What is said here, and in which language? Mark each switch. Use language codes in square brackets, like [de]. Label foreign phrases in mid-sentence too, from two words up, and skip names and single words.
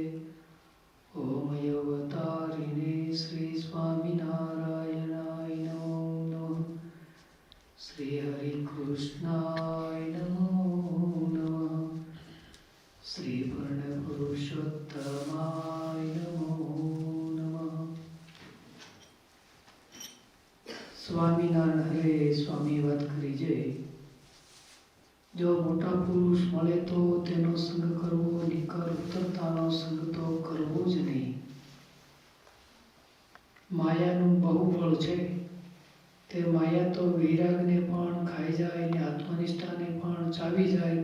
[sa] ॐ अवतारिणे श्रीस्वामिनारायणाय नमो नमः। श्रीहरिकृष्णाय नमो नमः। श्रीपूर्णपुरुषोत्तमाय नमो नमः। [gu] સ્વામિનારાયણ હરે સ્વામી વાત કરી છે, જો મોટા પુરુષ મળે તો તેનો સંગ કરવો, નિકર ઉતરતાનો સંગ તો કરવો જ નહીં. માયાનું બહુ બળ છે, તે માયા તો વૈરાગને પણ ખાઈ જાય ને આત્મનિષ્ઠાને પણ ચાવી જાય.